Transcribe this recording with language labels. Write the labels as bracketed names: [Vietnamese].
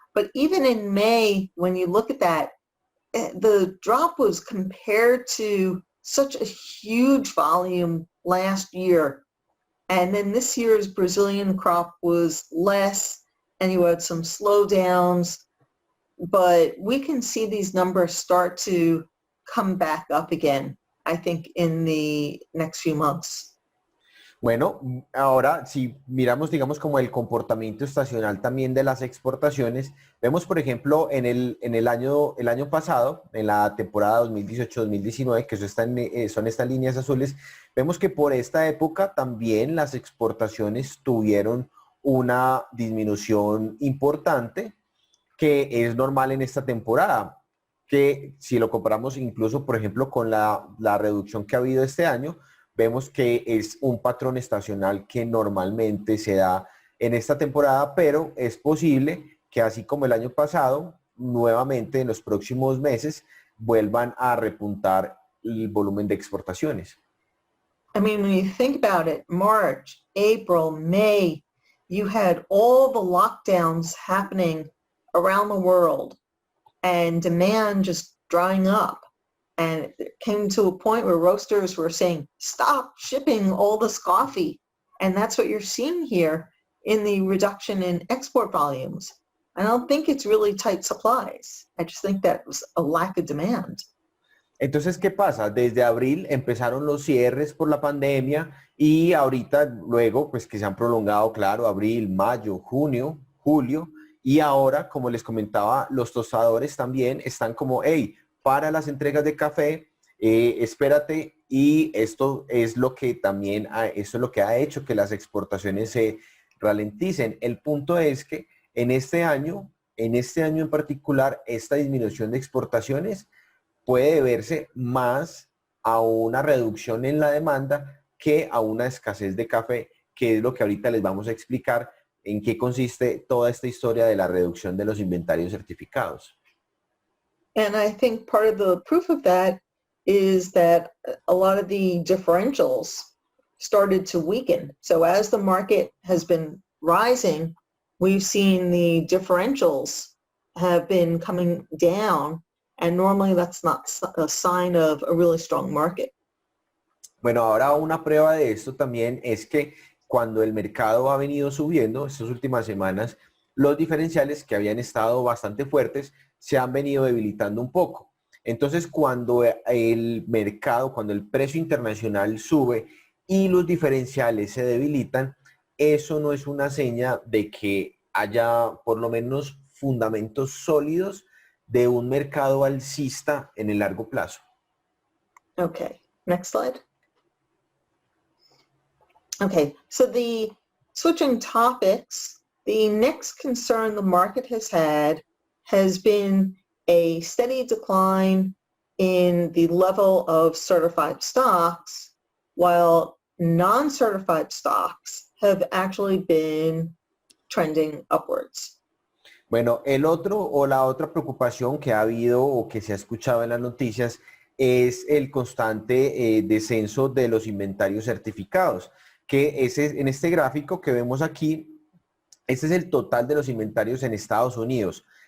[English] But even in May, when you look at that, the drop was compared to such a huge volume last year. And then this year's Brazilian crop was less, and you had some slowdowns. But we can see these numbers start to come back up again, I think, in the next few months. [Spanish] Bueno, ahora si miramos, digamos, como el comportamiento estacional también de las exportaciones, vemos, por ejemplo, en el año pasado, en la temporada 2018-2019, que son estas líneas azules, vemos que por esta época también las exportaciones tuvieron una disminución importante, que es normal en esta temporada, que si lo comparamos incluso, por ejemplo, con la reducción que ha habido este año, vemos que es un patrón estacional que normalmente se da en esta temporada, pero es posible que así como el año pasado, nuevamente en los próximos meses vuelvan a repuntar el volumen de exportaciones. [English] I mean, when you think about it, March, April, May, you had all the lockdowns happening around the world and demand just drying up. And it came to a point where roasters were saying, stop shipping all this coffee. And that's what you're seeing here in the reduction in export volumes. I don't think it's really tight supplies. I just think that was a lack of demand. [Spanish] Entonces, ¿qué pasa? Desde abril empezaron los cierres por la pandemia y ahorita luego, pues que se han prolongado, claro, abril, mayo, junio, julio, y ahora, como les comentaba, los tostadores también están como, hey, para las entregas de café, espérate, y esto es lo que también, esto es lo que ha hecho que las exportaciones se ralenticen. El punto es que en este año en particular, esta disminución de exportaciones puede deberse más a una reducción en la demanda que a una escasez de café, que es lo que ahorita les vamos a explicar en qué consiste toda esta historia de la reducción de los inventarios certificados. [English] And I think part of the proof of that is that a lot of the differentials started to weaken. So as the market has been rising, we've seen the differentials have been coming down, and normally that's not a sign of a really strong market. [Spanish] Bueno, ahora una prueba de esto también es que cuando el mercado ha venido subiendo estas últimas semanas, los diferenciales que habían estado bastante fuertes se han venido debilitando un poco. Entonces, cuando el mercado, cuando el precio internacional sube y los diferenciales se debilitan, eso no es una seña de que haya por lo menos fundamentos sólidos de un mercado alcista en el largo plazo. [English] Okay, next slide. Okay, so the switching topics, the next concern the market has been a steady decline in the level of certified stocks, while non-certified stocks have actually been trending upwards. [Spanish] Bueno, el otro o la otra preocupación que ha habido o que se ha escuchado en las noticias es el constante descenso de los inventarios certificados, que en este gráfico que vemos aquí, este es el total de los inventarios en Estados Unidos.